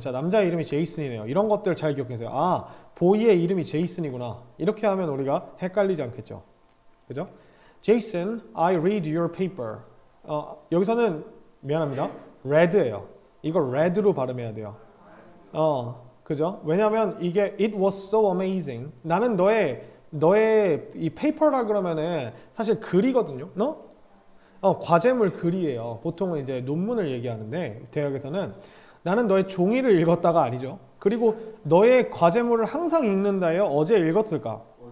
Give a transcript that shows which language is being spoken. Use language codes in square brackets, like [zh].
[ko] 자, 남자 이름이 제이슨이네요. 이런 것들 잘 기억해주세요. 아, 보이의 이름이 제이슨이구나. 이렇게 하면 우리가 헷갈리지 않겠죠? [en] 그죠? Jason, I read your paper. [ko] 여기서는 미안합니다. [en] red예요. [ko] 이걸 red로 발음해야 돼요. 그죠? 왜냐면 이게 [en] it was so amazing. [ko] 나는 너의 이 페이퍼라 그러면은 사실 글이거든요. 과제물 글이에요. 보통은 이제 논문을 얘기하는데 대학에서는 나는 너의 종이를 읽었다가 아니죠. 그리고 너의 과제물을 항상 읽는다예요. 어제 읽었을까?